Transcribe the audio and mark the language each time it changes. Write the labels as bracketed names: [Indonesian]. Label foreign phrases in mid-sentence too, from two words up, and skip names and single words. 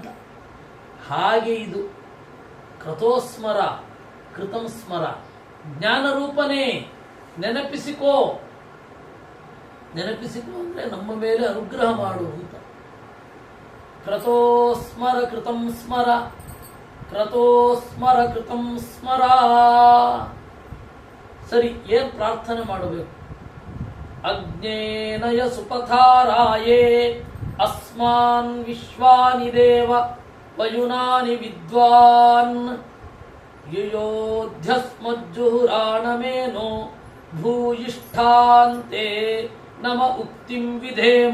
[Kannada] ಹಾಗೆ ಇದು [Sanskrit] ಕ್ರತೋಸ್ಮರ ಕೃತಂ ಸ್ಮರ. [Kannada] ಜ್ಞಾನರೂಪನೇ ನೆನಪಿಸಿಕೋ. ನೆನಪಿಸಿಕೋ ಅಂದ್ರೆ ನಮ್ಮ ಮೇಲೆ ಅನುಗ್ರಹ ಮಾಡು ಅಂತ. [Sanskrit] ಕ್ರತೋಸ್ಮರ ಕೃತಂ ಸ್ಮರ, ಕ್ರತೋಸ್ಮರ ಕೃತಂ ಸ್ಮರ. [Kannada] ಸರಿ, ಏನ್ ಪ್ರಾರ್ಥನೆ ಮಾಡಬೇಕು? [Sanskrit] ಅಗ್ನೇನಯ ಸುಪಥಾರಾಯೇ ಅಸ್ಮಾನ್ ವಿಶ್ವಾನಿ ದೇವ ವಯುನಾನಿ ವಿದ್ವಾನ್ ಯುಯೋಧ್ಯಸ್ಮಜ್ಜುಹುರಾಣಮೇನೋ ಭೂಯಿಷ್ಠಾಂತೆ ನಮ ಉಕ್ತಿಂ ವಿಧೇಮ.